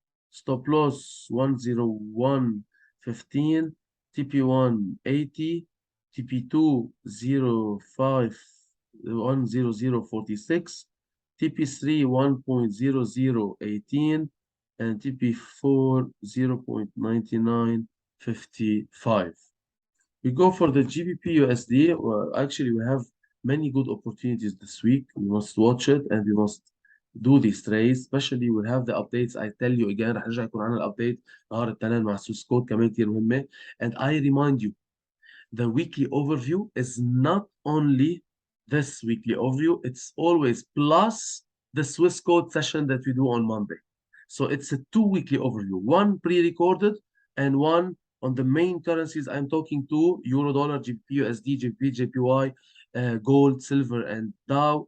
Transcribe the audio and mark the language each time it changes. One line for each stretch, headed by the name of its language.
English: Stop loss 10115, TP1 80, TP2 05 10046, TP3 1.0018, and TP4 0.9955. We go for the GBP USD. Well, actually, we have many good opportunities this week. We must watch it and we must do these trades. Especially we have the updates. I tell you again
Arabic: رح نرجع يكون عندنا الابديت نهار الاثنين مع سويس كود كمان كتير مهمة.
English: And I remind you, the weekly overview is not only this weekly overview, it's always plus the Swiss code session that we do on Monday. So it's a two weekly overview, one pre-recorded and one on the main currencies I'm talking to: Euro, Dollar, GBP, USD, GBP, JPY, gold, silver, and Dow.